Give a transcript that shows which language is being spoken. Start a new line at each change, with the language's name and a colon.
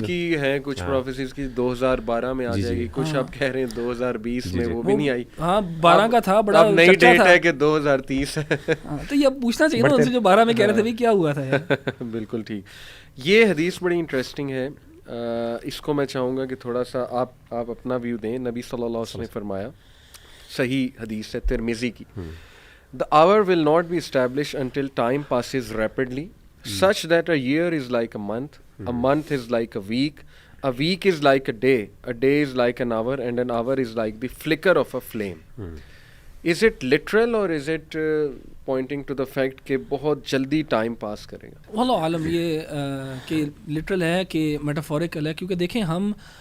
Urdu: کی ہے, کچھ پروفیسیز کی 2012 میں آ جائے گی, کچھ آپ کہہ رہے ہیں 2020 میں, وہ بھی نہیں آئی. ہاں 12 کا تھا, بڑا نئی ڈیٹ ہے کہ 2030 ہے. تو یہ پوچھنا چاہیے نا ان سے جو 12 میں کہہ رہے تھے بھی کیا ہوا تھا یار. بالکل ٹھیک. یہ حدیث بڑی انٹرسٹنگ ہے, اس کو میں چاہوں گا کہ تھوڑا سا آپ اپنا ویو دیں. نبی صلی اللہ علیہ وسلم نے فرمایا, صحیح حدیث ہے ترمذی کی,
English: the hour will not be established until time passes rapidly, such that a year is like a month is like a week is like a day is like an hour, and an hour is like the flicker of a flame. Is it literal or is it pointing to the fact
Urdu: کہ بہت جلدی time pass کرے گا؟ واللہ عالم یہ کہ literal ہے کہ میٹافورکل ہے, کیونکہ دیکھیں ہم